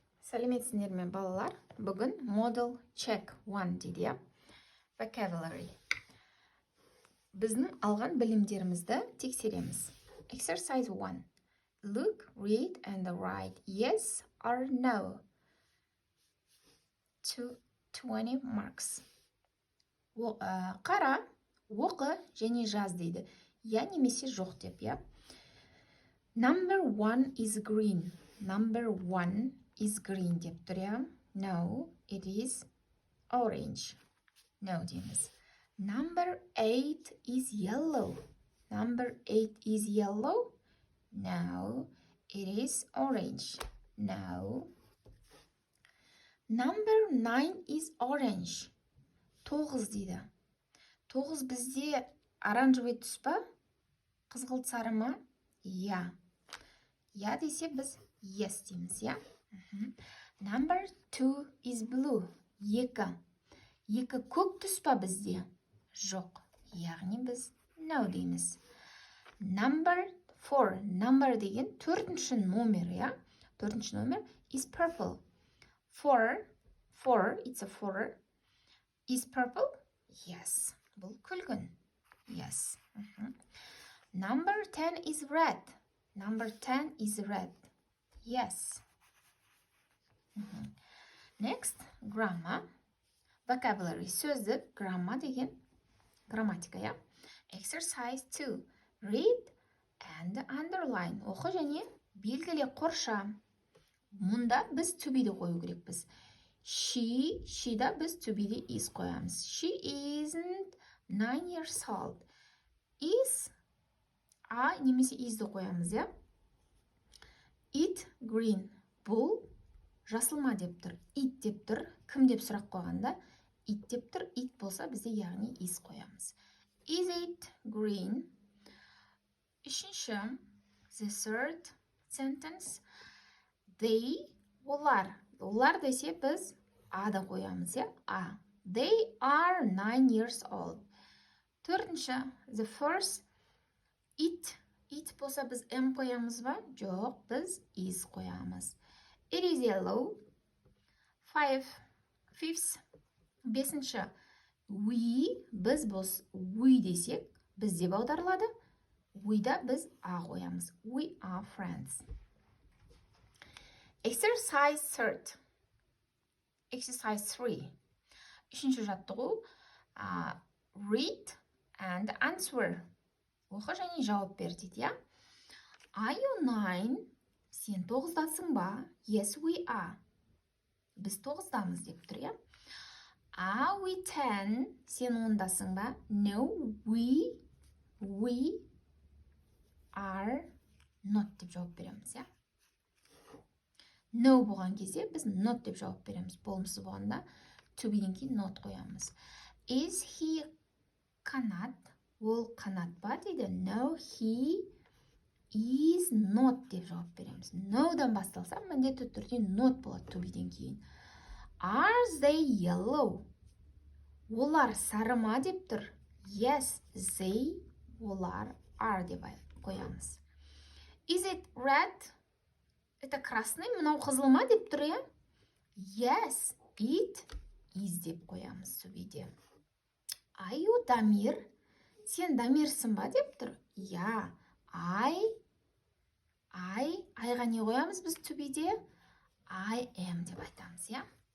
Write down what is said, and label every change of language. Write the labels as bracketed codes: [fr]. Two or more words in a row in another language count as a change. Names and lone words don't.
[kk] Сәлеметсіздер ме балалар? Бүгін [en] Model Check [kk] 1 дейді, я? Vocabulary. Біздің алған білімдерімізді тексереміз. [en] Exercise 1. Look, read and write yes or no. 20 marks. [kk] Қара, оқы және жаз дейді. Я немесе жоқ деп, я? [en] Number 1 is green. Number 1 is green [kk] деп тұр, я? [en] No, it is orange. No дейміз. Number 8 is yellow. Number 8 is yellow. No, it is orange. No. Number 9 is orange. [kk] 9 дейді. 9 бізде оранжевый түс па? Қызғылт сары ма? Я. Я десе біз yes дейміз, я? [en] Number 2 is blue. 2. [kk] 2 көк түс па бізде? Жоқ. Яғни біз no дейміз. [en] Number 4. [kk] Number деген 4-ші номер, я? 4-ші номер [en] is purple. 4, it's a 4. Is purple? Yes. [kk] Бұл күлгін. [en] Yes. Number 10 is red. Number 10 is red. Yes. Next, grammar. Vocabulary. [kk] Сөздік, grammar деген грамматика, я? [en] Exercise 2. Read and underline. [kk] Оқы және белгіле, қорша. Мұнда біз [en] to be- [kk] ді қою керекпіз. She-да біз [en] to be- [kk] де is қоямыз. [en] She isn't 9 years old. Is немесе is-ді [kk] қоямыз, я? [en] It green. [kk] Бұл жасылма деп тұр. It деп тұр. Кім деп сұрақ қойғанда? It деп тұр. It болса бізде яғни is қоямыз. [en] Is it green? Үшінші, the third sentence. They, [kk] олар. Олар десе біз ада қоямыз, я? А. [en] They are 9 years old. Төртінші, the first. [kk] It болса біз M қоямыз ба? Жоқ, біз is қоямыз. [en] It is yellow. Fifth. [kk] Бесінші. Біз we десек, біз деп аударылады. We-да біз a қоямыз. [en] We are friends. Exercise 3. [kk] Үшінші жаттығу. [en] Read and answer. [kk] Оқы және жауап бер дейді, я? [en] Are you 9? [kk] Сен 9-дасың ба? [en] Yes, we are. [kk] Біз 9-дамыз деп тұр, я? [en] Are we 10? [kk] Сен 10-дасың ба? [en] No, we are not [kk] деп жауап береміз, я? No болған кезде біз not деп жауап береміз. Болымсыз болғанда to be-ден кейін not қоямыз. [en] Is he қанат? [kk] Ол қанат ба дейді? [en] No, he is not [kk] деп жауап береміз. No-дан басталса, міндетті түрде not болады [en] to be- [kk] ден кейін. [en] Are they yellow? [kk] Олар сары ма деп тұр? [en] Yes, they, олар are [kk] деп қоямыз. [en] Is it red? [ru] Это красный, [kk] мынау қызыл ма деп тұр, я? [en] Yes, it is [kk] деп қоямыз [en] to be- де. Are you [kk] Дамир? Сен Дамирсың ба деп тұр? Я. Айға не қоямыз біз [en] to be- [kk] де? [en] I am [kk] деп айтамыз, я?